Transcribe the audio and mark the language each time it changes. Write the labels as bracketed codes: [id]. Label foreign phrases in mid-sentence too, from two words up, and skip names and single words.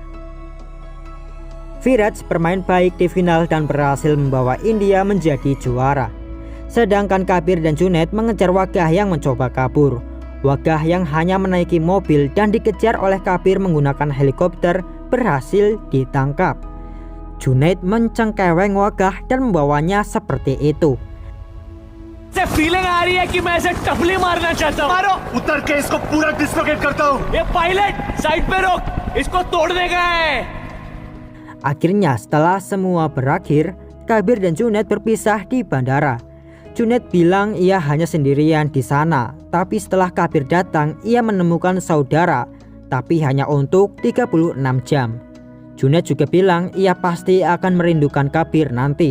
[id] Firaj bermain baik di final dan berhasil membawa India menjadi juara. Sedangkan Kabir dan Junaid mengejar Wagah yang mencoba kabur. Wagah yang hanya menaiki mobil dan dikejar oleh Kabir menggunakan helikopter berhasil ditangkap. Junaid mencengkeweng Wagah dan membawanya seperti itu. [hi] से फीलिंग आ रही है कि मैं ऐसे टपली मारना चाहता हूँ। मारो। उतर के इसको पूरा डिसलोकेट करता हूँ। ये [en] pilot side [hi] पे रोक, इसको तोड़ने का है। [id] Akhirnya setelah semua berakhir, Kabir dan Junaid berpisah di bandara. Junaid bilang ia hanya sendirian di sana, tapi setelah Kabir datang, ia menemukan saudara, tapi hanya untuk 36 jam. Junaid juga bilang ia pasti akan merindukan Kabir nanti.